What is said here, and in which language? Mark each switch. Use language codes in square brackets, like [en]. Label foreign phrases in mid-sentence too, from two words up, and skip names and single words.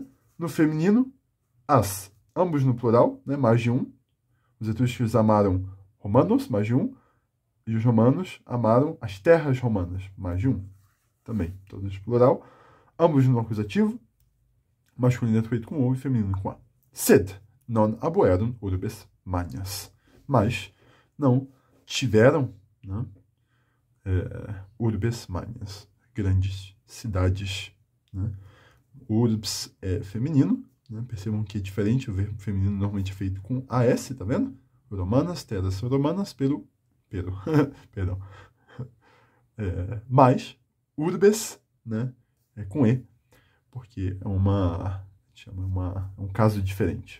[pt] No feminino, as. Ambos no plural, né? Mais de um. Os etruscos amaram romanos, mais de um. E os romanos amaram as terras romanas, mais de um. Também, todos plural. Ambos no acusativo. Masculino é com o e feminino com a. [la] Sed non aboerum urbes magnas. [pt] Mas não tiveram, né, [la] urbes magnas, [pt] grandes cidades. Né? Urbs é feminino. Né? Percebam que é diferente, o verbo feminino normalmente é feito com AS, tá vendo? Romanas, terras romanas, perdão. Mas urbes, né, é com E, porque é um caso diferente.